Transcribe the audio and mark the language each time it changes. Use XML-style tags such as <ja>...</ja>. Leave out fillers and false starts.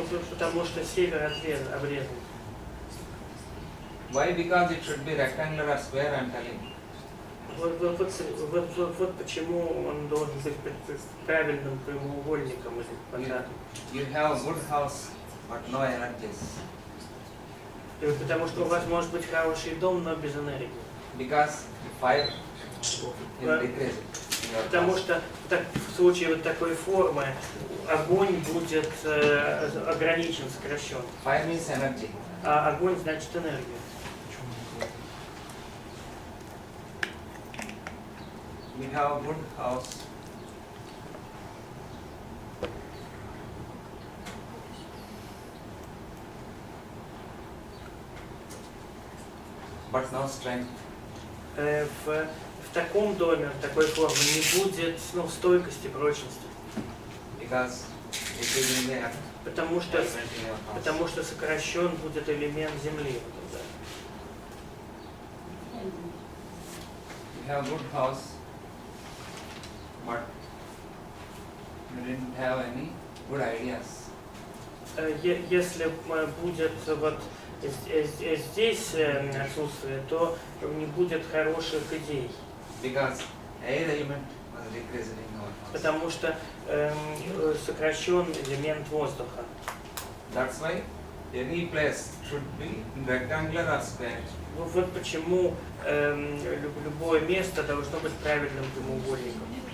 <ru>Потому что север обрезан.</ru> <en>Why? Because it should be rectangular or square, I am telling.</en> <ru>Вот почему он должен быть правильным прямоугольником или квадратом.</ru> <en>You have a good house but no energies.</en> <ru>Потому что у вас может быть хороший дом, но без энергии.</ru> <en>Because fire will decrease in your</en> <ru>Потому</ru> <en>house.</en> <ru>что в случае вот такой формы огонь будет ограничен, сокращен.</ru> <en>Fire means energy.</en> <ru>А огонь значит энергия.</ru> <en>We have a good house but no strength.</en> <ru>В таком доме, в такой форме не будет стойкости, прочности.</ru> <en>Because it is in the earth.</en> <ru>Потому что сокращен будет элемент земли.</ru> <en>We have a good house but we didn't have any good ideas.</en> <ru>Если будет вот здесь отсутствие, то не будет хороших идей.</ru> <en>Because air element was decreased in our house.</en> <ru>Потому что сокращен элемент воздуха.</ru> <en>That's why any place should be rectangular or square.</en> <ru>Вот почему любое место должно быть правильным прямоугольником.</ru>